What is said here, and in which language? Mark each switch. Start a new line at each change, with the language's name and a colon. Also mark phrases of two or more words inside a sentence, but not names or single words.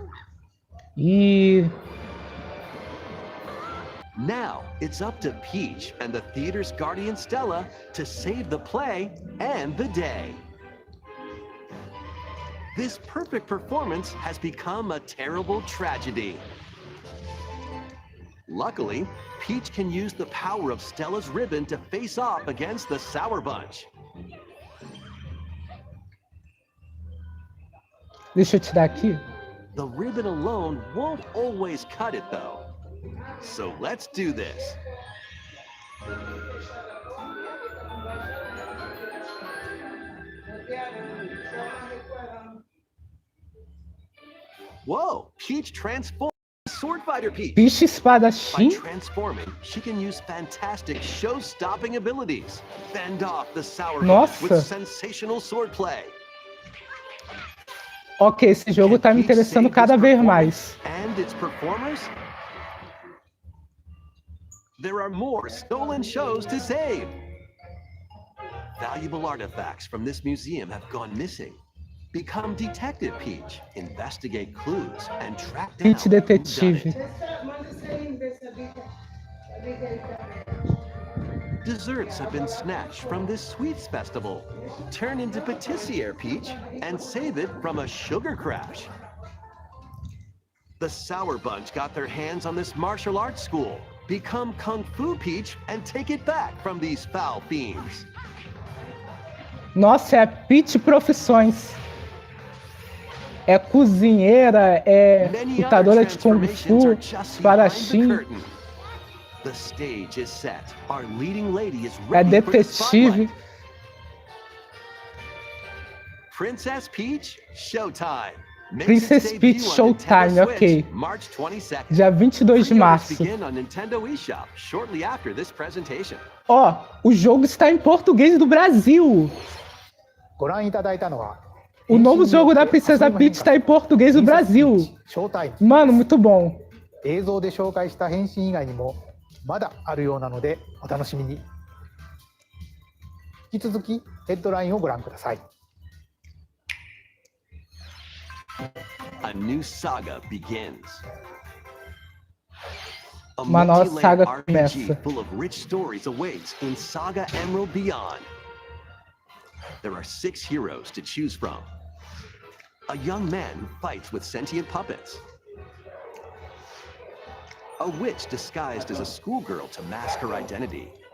English: Now, it's up to Peach and the theater's guardian Stella to save the play and the day. This perfect performance has become a terrible tragedy. Luckily, Peach can use the power of Stella's ribbon to face off against the Sour Bunch.
Portuguese: Deixa eu tirar aqui.
English: The ribbon alone won't always cut it, though. So let's do this. Whoa, Peach transformed Sword Fighter Peach.
Portuguese: Bicho
English: By
Portuguese: espadachim?
English: transforming, she can use fantastic show-stopping abilities. Fend off the Sour Bunch
Portuguese: Nossa.
English: with sensational swordplay.
Portuguese: Ok, esse jogo tá me interessando cada vez mais.
English: And its performers? There are more stolen shows to save. Valuable artifacts from this museum have gone missing. Become Detective Peach, investigate clues, and track down Peach who done
Portuguese: Detetive.
English: it. Desserts have been snatched from this sweets festival. Turn into patissiere Peach and save it from a sugar crash. The Sour Bunch got their hands on this martial arts school. Become Kung Fu Peach and take it back from these foul fiends.
Portuguese: Nossa, é a Peach Profissões. É cozinheira, é
English: Many other
Portuguese: lutadora de Kung
English: transformations
Portuguese: Fu,
English: are just behind the
Portuguese: espadachim,
English: curtain. The stage is set. Our leading lady is
Portuguese: é
English: ready for the
Portuguese: detetive.
English: spotlight. Princess Peach, Showtime. Makes Princess its Peach debut on Showtime, Nintendo
Portuguese: ok.
English: Switch, March 22nd.
Portuguese: Dia 22 de
English: Pre-orders
Portuguese: março.
English: begin on Nintendo eShop shortly after this presentation.
Portuguese: Ó, o jogo está em português do Brasil.
Japanese: ご覧いただいたのは、
Portuguese: O novo jogo da Princesa Peach está em português do Brasil.
Japanese: ショータイム。
Portuguese: Mano, muito bom.
Japanese: 映像で紹介した変身以外にもまだあるようなのでお楽しみに。引き続きヘッドラインをご覧ください。
English: A new saga begins. A
Portuguese: Uma nova
English: multi-layered
Portuguese: saga
English: RPG
Portuguese: começa.
English: full of rich stories awaits in Saga Emerald Beyond. There are 6 heroes to choose from. A young man who fights with sentient puppets. A witch disguised as a schoolgirl to mask her identity.